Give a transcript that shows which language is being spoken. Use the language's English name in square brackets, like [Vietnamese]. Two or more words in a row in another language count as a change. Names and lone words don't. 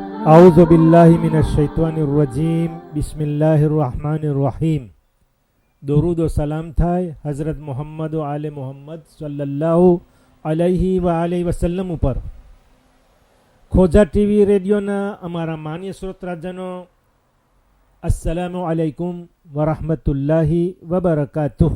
[Arabic] أعوذ بالله من الشيطان الرجيم بسم الله الرحمن الرحيم. [Gujarati] દરૂદ વ સલામ થાય હઝરત મોહમ્મદ વ આલે મોહમ્મદ [Arabic] صلى الله عليه وآله وسلم [Gujarati] ઉપર. ખોજા ટીવી રેડિયોના અમારા માન્ય શ્રોતરાજનો, [Arabic] السلام عليكم ورحمة الله وبركاته.